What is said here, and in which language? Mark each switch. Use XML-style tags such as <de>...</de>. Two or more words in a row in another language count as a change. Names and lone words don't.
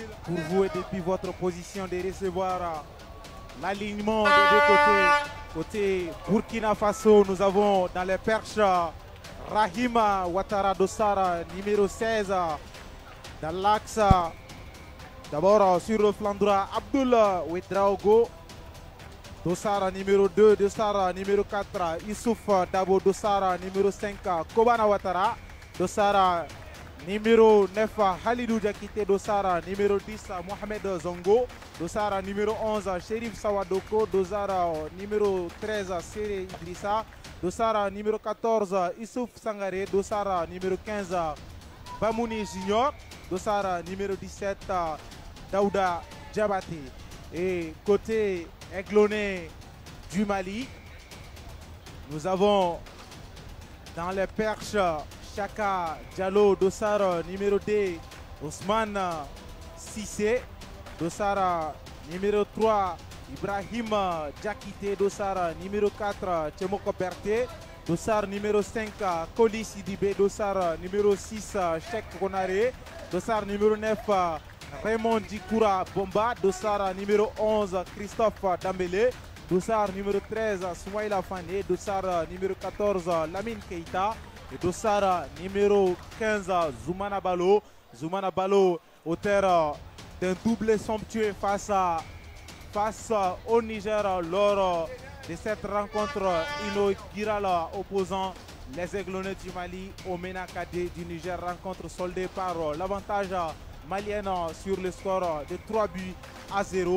<fr>Pour vous et depuis votre position de recevoir l'alignement des deux côtés. Côté Burkina Faso, nous avons dans les perches Rahima Ouattara Dossara, numéro 16. Dans l'axe, d'abord sur le flanc droit, Abdoul Ouedraogo. Dossara numéro 2, Dossara numéro 4, Issouf Dabo Dossara numéro 5, Kobana Ouattara. Dossara numéro 9, Halidou Diakité. Dossara numéro 10, Mohamed Zongo. Dossara numéro 11, Chérif Sawadoko. Dossara numéro 13, Séré Idrissa. Dossara numéro 14, Issouf Sangaré. Dossara numéro 15, Bamouni Junior. Dossara numéro 17, Daouda Diabaté. Et côté Aiglonné du Mali, nous avons dans les perches Chaka Diallo. Dossara numéro 2, Ousmane Sissé. Dossara numéro 3, Ibrahim Diakité. Dossara numéro 4, Tchemoko Berté. Dossara numéro 5, Koli Sidibé. Dossara numéro 6, Cheikh Konaré. Dossara numéro 9, Raymond Dikoura Bomba. Dossara numéro 11, Christophe Dambélé. Dossara numéro 13, Soumaïla Fane. Dossara numéro 14, Lamine Keita. Et Dossara numéro 15, Zoumana Balo. Zoumana Balo, auteur d'un doublé somptueux face au Niger lors de cette rencontre inaugurale opposant les Aiglonnés du Mali au MENA Cadet du Niger. Rencontre soldée par l'avantage malien sur le score de 3-0.</fr>